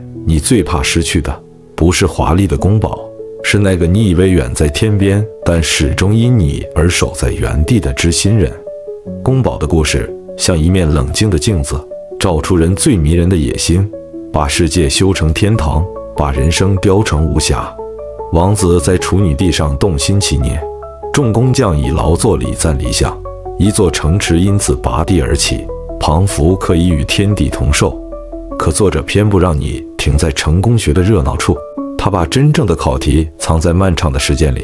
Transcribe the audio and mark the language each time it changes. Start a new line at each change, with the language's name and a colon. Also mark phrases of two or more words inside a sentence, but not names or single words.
Chinese: 你最怕失去的不是華麗的宮堡，是那個你以為遠在天邊，但始終因你而守在原地的知心人。宮堡的故事像一面冷靜的鏡子，照出人最迷人的野心，把世界修成天堂，把人生雕成無瑕。王子在處女地上動心起念，眾工匠以勞作禮讚理想，一座城池因此拔地而起，彷彿可以與天地同壽。可作者偏不讓你停在成功學的熱鬧處，他把真正的考題藏在漫長的時間裡。